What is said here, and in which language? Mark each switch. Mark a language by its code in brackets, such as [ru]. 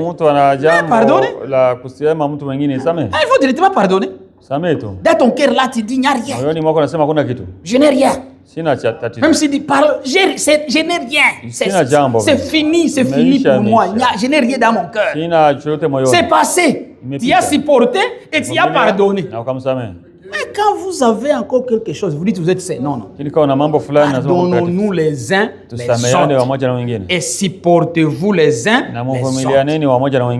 [sw] mtu ana jambo la kusema mtu mwingine samehe. [fr] Il faut directement pardonner. [sw] Samehe tu. [fr] Dans ton cœur là, tu dis, il n'y a rien. [sw] Moyoni mwako unasema hakuna kitu. [fr] Je n'ai rien. [sw] Sina tatizo. [fr] Même si tu parles, je n'ai rien. C'est fini pour moi. Je n'ai rien dans mon cœur. [sw] Sina chochote moyoni. [fr] C'est passé. Tu as supporté et tu as pardonné. [sw] Na ukamsamehe. [fr] Mais quand vous avez encore quelque chose, vous dites vous êtes saint. Non, non. Pardonnons-nous les uns les autres. Et supportez-vous les uns les autres.